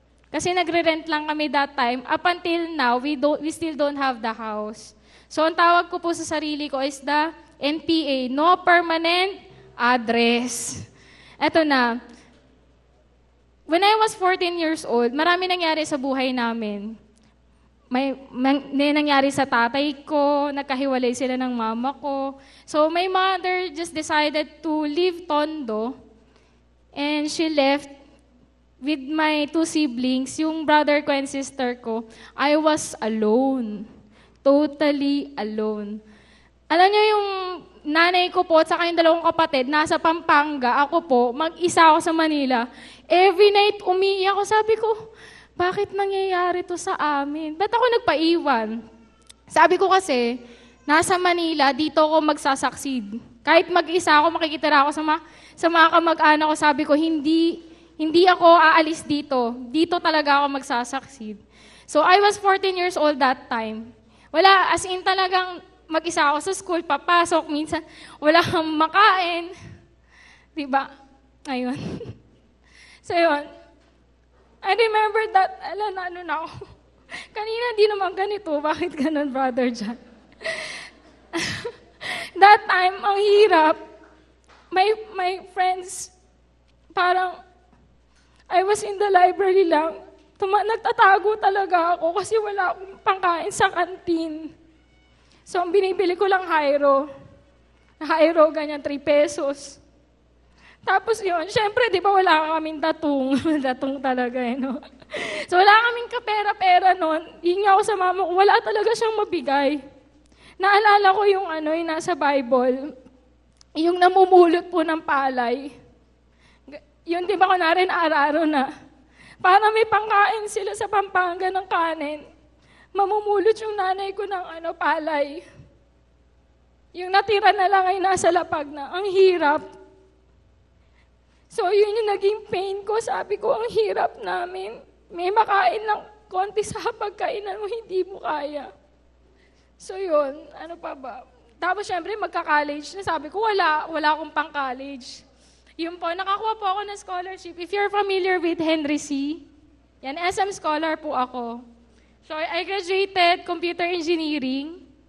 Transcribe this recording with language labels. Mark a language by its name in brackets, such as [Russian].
[Filipino] Kasi nagre-rent lang kami [English] that time. Up until now, we still don't have the house. [Filipino] So, ang tawag ko po sa sarili ko is the NPA, [English] no permanent address. [Filipino] Eto na. [English] When I was 14 years old, [Filipino] marami nangyari sa buhay namin. May nangyari sa tatay ko, nagkahiwalay sila ng mama ko. [English] So my mother just decided to leave Tondo and she left with my 2 siblings, yung brother ko and sister ko. I was alone. Totally alone. [Filipino] Alam niyo yung nanay ko po at saka yung 2 kapatid, nasa Pampanga. Ako po, mag-isa ako sa Manila. Every night umiiyak ako. Sabi ko, bakit nangyayari to sa amin? Ba't ako nagpaiwan? Sabi ko kasi, nasa Manila, dito ako magsasucceed. Kahit mag-isa ako, makikitira ako sa mga kamag-anak ko, sabi ko, hindi ako aalis dito. Dito talaga ako magsasucceed. [English] So I was 14 years old that time. [Filipino] Wala, as in talagang mag-isa ako sa school, papasok, minsan wala kang makain. Diba? Ayun. So yun. I remember that, ano na ako. Kanina di naman ganito. Bakit ganun, Brother John? [English] That time, [Filipino] ang hirap. [English] My friends, parang, I was in the library lang. [Filipino] Nagtatago talaga ako kasi wala akong pangkain sa kantin. So, ang binibili ko lang Hyro. Hyro, ganyan, 3 pesos. Tapos yun, syempre, di ba wala kaming datong. Datong talaga, no? So, wala kaming kapera-pera nun. Hingi ako sa mama ko, wala talaga siyang mabigay. Naalala ko yung yung nasa Bible, yung namumulot po ng palay. Yun, di ba, kunwari araw-araw na. Para may pangkain sila sa Pampanga ng kanin, mamumulot yung nanay ko ng palay. Yung natira na lang ay nasa lapag na. Ang hirap. So, yun yung naging pain ko. Sabi ko, ang hirap namin. May makain lang konti sa pagkainan mo, hindi mo kaya. So, yun. Ano pa ba? Tapos, syempre, magka-college na. Sabi ko, wala akong pang-college. Yun po, nakakuha po ako ng scholarship. [English] If you're familiar with Henry C., yan, SM scholar po ako. So, I graduated computer engineering.